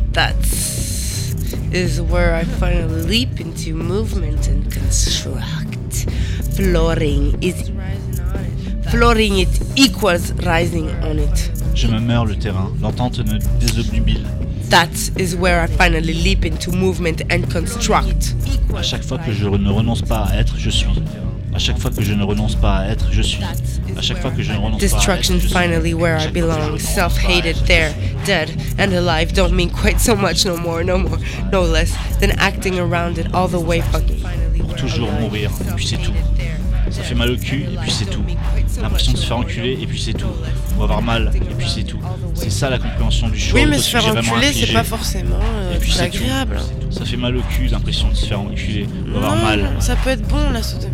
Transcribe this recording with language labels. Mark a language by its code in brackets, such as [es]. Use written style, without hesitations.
[en] That is where I finally leap into movement and construct. Flooring it equals rising on it. [fr] Je me meurs le terrain. L'entente ne désobnubile. [en] That is where I finally leap into movement and construct. [fr] À chaque fois que je ne renonce pas à être, je suis. À chaque fois que je ne renonce pas à être, je suis. À chaque fois que je ne renonce pas à être, je suis. [en] Destruction finally where I belong. Self-hated there, dead and alive don't mean quite so much no more, no more, no less than acting around it all the way fucking. [fr] Pour toujours mourir, et puis c'est tout. Ça fait mal au cul, et puis c'est tout. L'impression de se faire enculer, et puis c'est tout. Ou avoir mal, et puis c'est tout. C'est ça la compréhension du choix. Oui, mais se faire enculer, c'est pas forcément très agréable. Ça fait mal au cul, l'impression de se faire enculer, ou avoir mal. Ça peut être bon, la sodomie.